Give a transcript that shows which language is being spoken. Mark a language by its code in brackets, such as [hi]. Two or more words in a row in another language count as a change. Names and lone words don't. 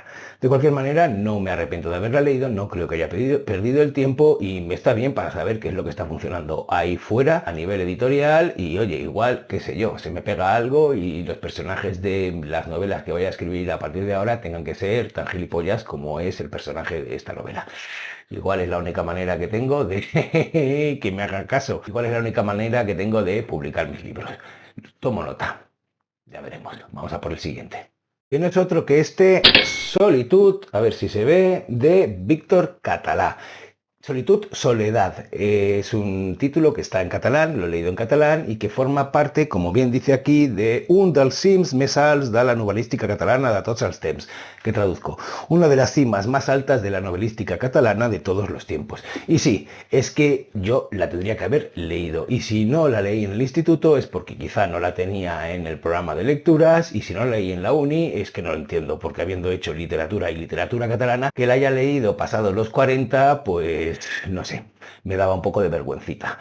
[es] De cualquier manera, no me arrepiento de haberla leído, no creo que haya perdido el tiempo y me está bien para saber qué es lo que está funcionando ahí fuera a nivel editorial y oye, igual, qué sé yo, se me pega algo y los personajes de las novelas que voy a escribir a partir de ahora tengan que ser tan gilipollas como es el personaje de esta novela. Igual es la única manera que tengo de que me hagan caso. Igual es la única manera que tengo de publicar mis libros. Tomo nota. Ya veremos. Vamos a por el siguiente. Y no es otro que este Solitud, a ver si se ve, de Víctor Català. Solitud, Soledad. Es un título que está en catalán, lo he leído en catalán y que forma parte, como bien dice aquí, de un [ca] dels cims més alts de la novelística catalana de tots els temps, [es] que traduzco, una de las cimas más altas de la novelística catalana de todos los tiempos. Y sí, es que yo la tendría que haber leído y si no la leí en el instituto es porque quizá no la tenía en el programa de lecturas y si no la leí en la uni es que no lo entiendo, porque habiendo hecho literatura y literatura catalana, que la haya leído pasados los 40, pues no sé, me daba un poco de vergüencita.